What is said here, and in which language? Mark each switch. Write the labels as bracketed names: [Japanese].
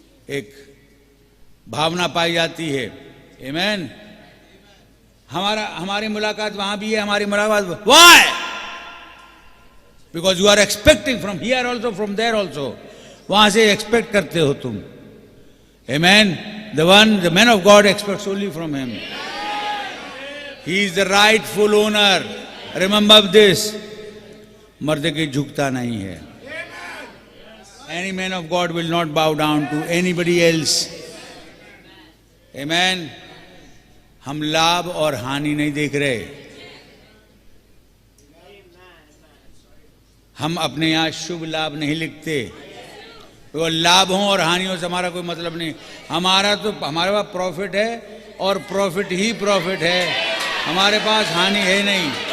[Hindi] एक भावना पाई जाती है। आमेन। हमारी मुलाकात वहां भी है, हमारी मुलाकात [English] Why? Because you are expecting from here also, from there also. [Hindi] वहां से एक्सपेक्ट करते हो तुम। आमेन। [English] The man of God expects only from him. He is the rightful owner. Remember this. [Hindi] मर्द के झुकता नहीं है। [English] Any man of God will not bow down to anybody else. Amen. [Hindi] हम लाभ और हानि नहीं देख रहे। हम अपने यहां शुभ लाभ नहीं लिखते। तो लाभों और हानियों से हमारा कोई मतलब नहीं। हमारे पास प्रॉफिट है और प्रॉफिट ही प्रॉफिट है, हमारे पास हानि है नहीं।